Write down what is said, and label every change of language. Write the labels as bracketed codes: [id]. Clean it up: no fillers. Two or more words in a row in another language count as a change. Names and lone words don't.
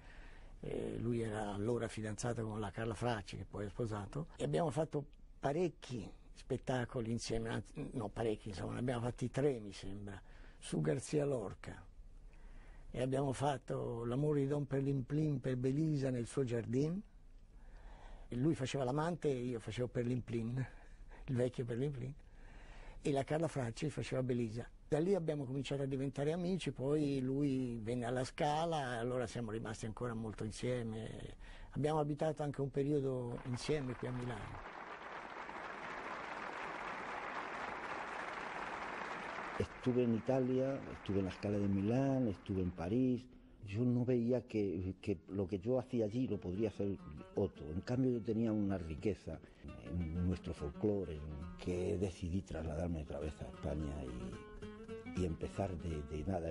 [it] Lui era allora fidanzato con la Carla Fracci, che poi è sposato, e abbiamo fatto parecchi spettacoli insieme, no parecchi, insomma, ne abbiamo fatti 3 mi sembra, su Garcia Lorca, e abbiamo fatto L'amore di Don Perlimplin per Belisa nel suo giardin, e lui faceva l'amante e io facevo Perlimplin, il vecchio Perlimplin, e la Carla Fracci faceva Belisa. Da lì abbiamo cominciato a diventare amici, poi lui venne alla Scala, e allora siamo rimasti ancora molto insieme. Abbiamo abitato anche un periodo insieme qui a Milano. [es] Estuve en Italia, estuve en la Scala de Milán, estuve en París. Yo no veía que lo que yo hacía allí lo podría hacer otro. En cambio yo tenía una riqueza en nuestro folclore que decidí trasladarme otra vez a España y empezar de nada.